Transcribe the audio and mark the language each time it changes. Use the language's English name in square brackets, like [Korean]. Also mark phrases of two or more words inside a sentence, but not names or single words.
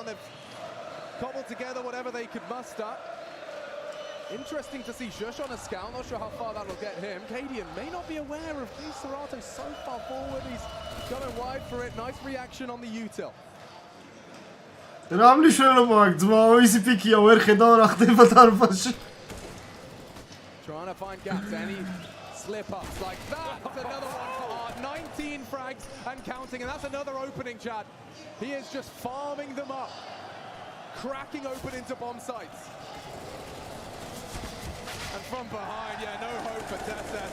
[English] They've cobbled together whatever they could muster. Interesting to see Shush on a scout. Not sure how far that'll get him. Cadian may not be aware of Serato so far forward. He's going wide for it. Nice reaction on the util. [Georgian] Ramli შენობა ძმაო, ისი პიკია ვერ ხედავ რა ხდება დარბაზში. [English] Trying to find gaps, any slip-ups like that. That's another one for Art. 19 frags and counting, and that's another opening, Chad. He is just farming them up. Cracking open into bomb sites. And from behind, yeah, no hope for Testes.